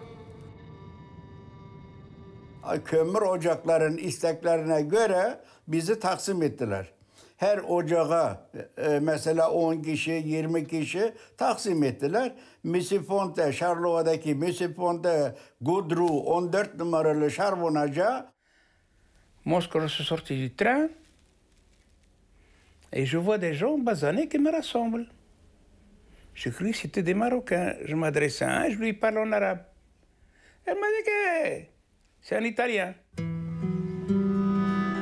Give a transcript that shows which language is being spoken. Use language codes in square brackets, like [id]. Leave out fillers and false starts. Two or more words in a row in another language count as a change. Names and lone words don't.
[tr] Kömür ocakların isteklerine göre bizi taksim ettiler. Her ocağa mesela 10 kişi, 20 kişi taksim ettiler. Misifonte, Charleroi Misifonte, Goudrou 14 numaralı şarbonaca. [fr] Moi, quand je suis sorti du train, et je vois des gens basanés qui me rassemblent. Je cru que c'était des Marocains. Je m'adresse à un, je lui parle en arabe. Elle m'a dit que c'est un Italien.